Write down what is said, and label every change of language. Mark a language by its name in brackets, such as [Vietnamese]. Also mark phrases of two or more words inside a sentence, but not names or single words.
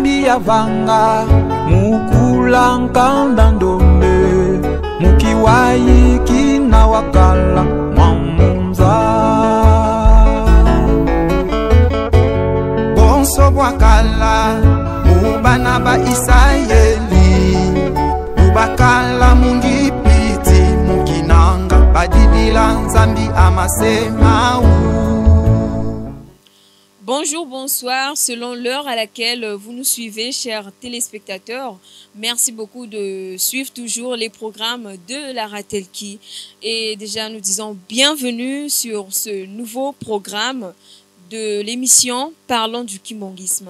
[Kongo] vanga mukula nkanda ndombe mukiwayi kina wakala mwamunza bonso bwakala mubana ba Isayeli mubakala mungipiti mukinanga badidila nzambi amasema. [French] Bonjour, bonsoir, selon l'heure à laquelle vous nous suivez, chers téléspectateurs. Merci beaucoup de suivre toujours les programmes de la Ratelki. Et déjà, nous disons bienvenue sur ce nouveau programme de l'émission Parlons du Kimbongisme.